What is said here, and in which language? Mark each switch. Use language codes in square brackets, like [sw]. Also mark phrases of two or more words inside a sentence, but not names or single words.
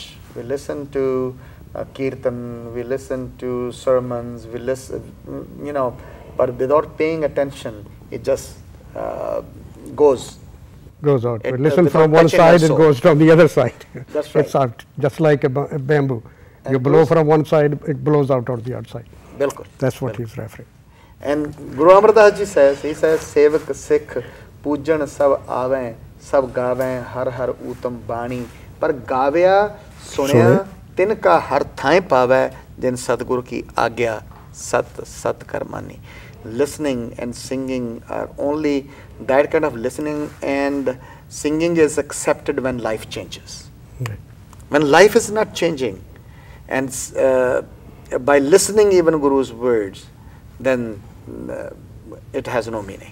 [en] We listen to kirtan, we listen to sermons, we listen, but without paying attention, it just goes out. We listen from one side, it goes from the other side. That's right. It's out, just like a bamboo. And you blow from one side, it blows out on the other side. Bilkul. That's what he's referring. And Guru Amar Das ji says, he says, [pa] ਸੇਵਕ ਸਿੱਖ ਪੂਜਣ ਸਭ ਆਵੇ, ਸਭ ਗਾਵੇ, ਹਰ ਹਰ ਉੱਤਮ ਬਾਣੀ. ਪਰ ਗਾਵਿਆ ਸੁਣਾਇਆ ਤਿਨ ਕਾ ਹਰ ਥਾਇ ਪਾਵੇ, ਜਿਨ ਸਤਿਗੁਰੂ ਕੀ ਆਗਿਆ ਸਤ ਕਰ ਮਾਨੀ. [en] Listening and singing are only that kind of listening, and singing is accepted when life changes. Okay. When life is not changing, and by listening even Guru's words, then it has no meaning.